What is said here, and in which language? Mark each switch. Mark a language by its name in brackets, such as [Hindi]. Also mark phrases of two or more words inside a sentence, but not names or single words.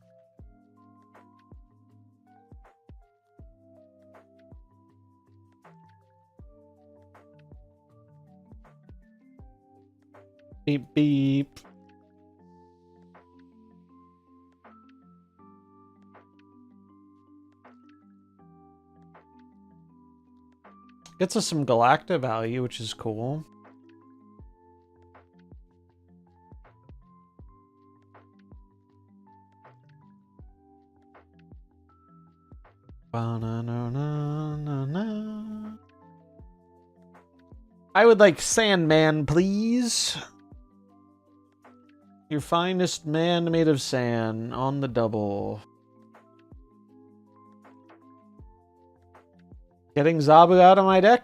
[English] Beep, beep. Gets us some Galacta value, which is cool. Ba-na-na-na-na-na. I would like Sandman, please. Your finest man made of sand on the double. Getting Zabu out of my deck?